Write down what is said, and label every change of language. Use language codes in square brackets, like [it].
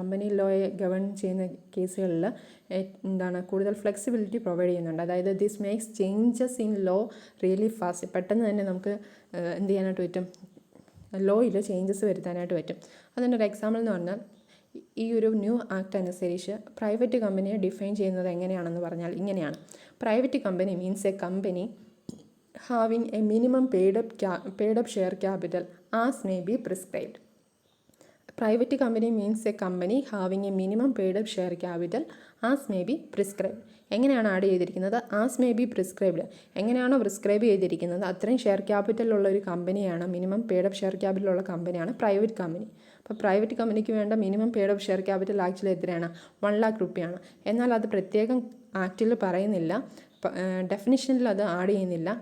[ml] Company ലോയെ ഗവൺ ചെയ്യുന്ന കേസുകളിൽ കൂടുതൽ ഫ്ലെക്സിബിലിറ്റി പ്രൊവൈഡ് ചെയ്യുന്നുണ്ട്. അതായത് [en] This makes changes in law really fast. [ml] പെട്ടെന്ന് തന്നെ നമുക്ക് എന്ത് ചെയ്യാനായിട്ട് പറ്റും, ലോയിൽ ചേഞ്ചസ് വരുത്താനായിട്ട് പറ്റും. അതിൻ്റെ ഒരു എക്സാമ്പിൾ എന്ന് പറഞ്ഞാൽ, ഈ ഒരു ന്യൂ ആക്ട് അനുസരിച്ച് പ്രൈവറ്റ് കമ്പനിയെ ഡിഫൈൻ ചെയ്യുന്നത് എങ്ങനെയാണെന്ന് പറഞ്ഞാൽ ഇങ്ങനെയാണ്. [en] Private company means a company having a minimum paid up share capital as may be prescribed. Private company means a company having a minimum paid up share capital as may be prescribed. [ml] എങ്ങനെയാണ് add ചെയ്തിരിക്കുന്നത്, [en] As may be prescribed. [ml] എങ്ങനെയാണോ prescribe ചെയ്തിരിക്കുന്നത് അത്രയും share ക്യാപിറ്റലുള്ള ഒരു കമ്പനിയാണ്, minimum paid up share ക്യാപിറ്റലുള്ള കമ്പനിയാണ് private company. അപ്പോൾ private കമ്പനിക്ക് വേണ്ട minimum paid up share capital actually എത്രയാണ്, 1 lakh രൂപയാണ്. എന്നാൽ അത് പ്രത്യേകം ആക്റ്റിൽ പറയുന്നില്ല, ഡെഫിനിഷനിൽ അത് ആഡ് ചെയ്യുന്നില്ല.